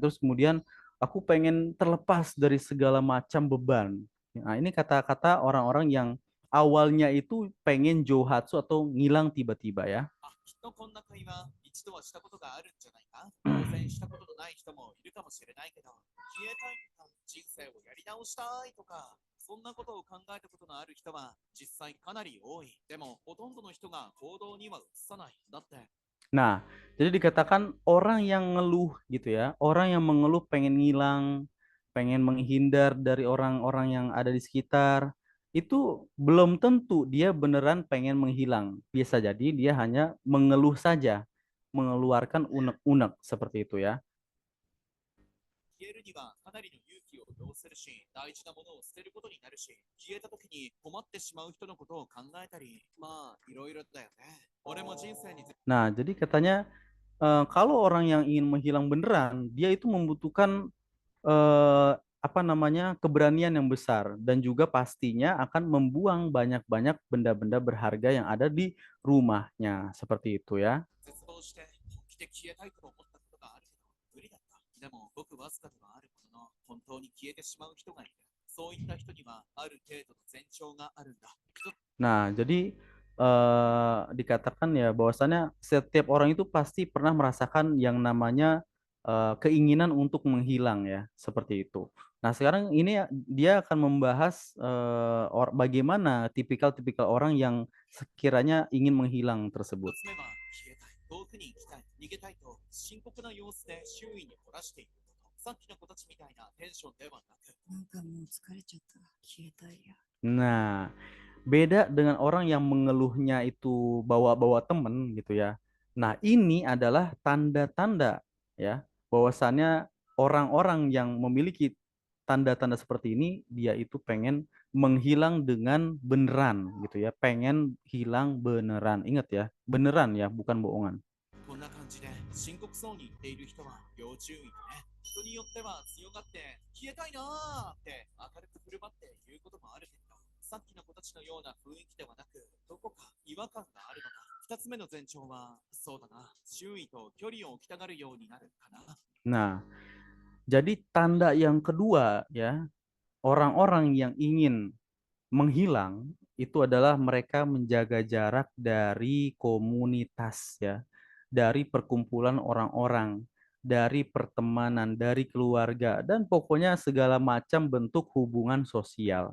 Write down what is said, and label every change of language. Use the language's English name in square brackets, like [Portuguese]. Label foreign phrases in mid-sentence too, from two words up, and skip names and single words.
[Indonesian] Terus kemudian aku pengen terlepas dari segala macam beban. Nah, ini kata-kata orang-orang yang awalnya itu pengen johatsu atau ngilang tiba-tiba ya. [Japanese] きっとこんな会話一度はしたことがあるんじゃないか。当然したことのない人もいるかもしれないけど、消えたいとか人生をやり直したいとか、そんなことを考えたことのある人は実際かなり多い。でもほとんどの人が行動には移さない。だって [Indonesian] Nah, jadi dikatakan orang yang ngeluh gitu ya, orang yang mengeluh pengen ngilang, pengen menghindar dari orang-orang yang ada di sekitar, itu belum tentu dia beneran pengen menghilang. Bisa jadi dia hanya mengeluh saja, mengeluarkan unek-unek seperti itu ya. [Japanese] 消えるにはかなりの勇気を要するし、大事なものを捨てることになるし、消えた時に困ってしまう人のことを考えたり、まあいろいろだよね。俺も人生に [Indonesian] Nah, jadi katanya kalau orang yang ingin menghilang beneran, dia itu membutuhkan apa namanya keberanian yang besar dan juga pastinya akan membuang banyak-banyak benda-benda berharga yang ada di rumahnya seperti itu ya. [Japanese] 絶望して本気で消えたいと思ったことがあるけど無理だった。でもごくわずかではあるものの本当に消えてしまう人がいる。そういった人にはある程度の前兆があるんだ。 [Indonesian] Nah, jadi dikatakan ya bahwasannya setiap orang itu pasti pernah merasakan yang namanya keinginan untuk menghilang ya, seperti itu. Nah, sekarang ini dia akan membahas bagaimana tipikal-tipikal orang yang sekiranya ingin menghilang [Japanese] 一 [Indonesian] tersebut. [Japanese] つ目は消えたい、遠くに行きたい、逃げたいと深刻な様子で周囲に漏らしていること。さっきの子たちみたいなテンションではなく、なんかもう疲れちゃった。消えたいや。 [Indonesian] Nah, beda dengan orang yang mengeluhnya itu bawa-bawa temen gitu ya. Nah, ini adalah tanda-tanda ya bahwasannya orang-orang yang memiliki tanda-tanda seperti ini dia itu pengen menghilang dengan beneran gitu ya, pengen hilang beneran. Ingat ya, beneran ya, bukan bohongan. [Japanese] こんな感じで深刻そうに言っている人は要注意だね。人によっては強がって消えたいなーって明るく振る舞って言うこともあるけど、 ような雰囲気ではなく、どこか違和感があるのだ。2つ目の前兆は、そうだな、周囲と距離を置きたがるようになるかな。 [Indonesian] Nah, jadi tanda yang kedua ya, orang-orang yang ingin menghilang itu adalah mereka menjaga jarak dari komunitas ya, dari perkumpulan orang-orang, dari pertemanan, dari keluarga, dan pokoknya segala macam bentuk hubungan sosial.